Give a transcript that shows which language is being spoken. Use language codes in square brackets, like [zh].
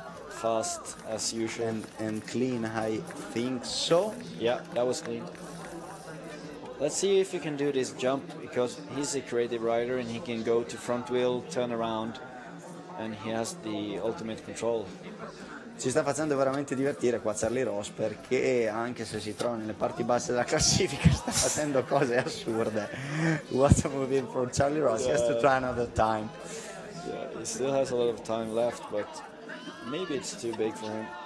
[en] Fast as usual. And clean, I think so. Yeah, that was clean. Let's see if he can do this jump, because he's a creative rider and he can go to front wheel, turn around, and he has the ultimate control. [it] Ci sta facendo veramente divertire qua Charlie Ross, perché anche se si trova nelle parti basse della classifica sta facendo cose assurde. [en] What a movie for Charlie Ross. He has to try another time. Yeah, he still has a lot of time left, but maybe it's too big for him.